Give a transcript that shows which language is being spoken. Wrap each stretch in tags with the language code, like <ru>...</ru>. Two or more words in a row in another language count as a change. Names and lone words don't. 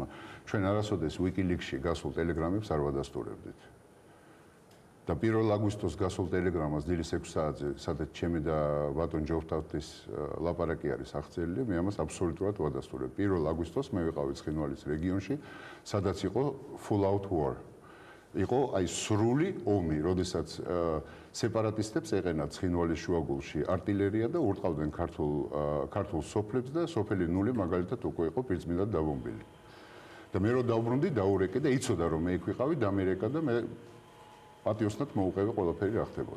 <ka>ჩვენ არასოდეს WikiLeaks-ში გასულ ტელეგრამებს არ ვადასტურებდით. და 1 აგვისტოს გასულ ტელეგრამას დილის 6 საათზე, სადაც ჩემი და ბატონ ჯოვრთავის ლაპარაკი არის აღწერილი, მე ამას აბსოლუტურად ვადასტურებ. 1 აგვისტოს მე ვიყავი ცხინვალის რეგიონში, სადაც იყო</ka> <en>full out war.</en> <ka>იყო აი სრული ომი, როდესაც სეპარატისტებს ეყენათ ცხინვალის შუაგულში артиლერია და ურტყავდნენ ქართულ სოფლებს და სოფელი ნული მაგალითად უკვე იყო პირწმინდად დაბომბილი. და მე რო დავბრუნდი, დაურეკე და იცოდა რომ მე იქ ვიყავი, დამერეკა და მე პატიოსნად მოუყევი ყველაფერი რა ხდებოდა.</ka>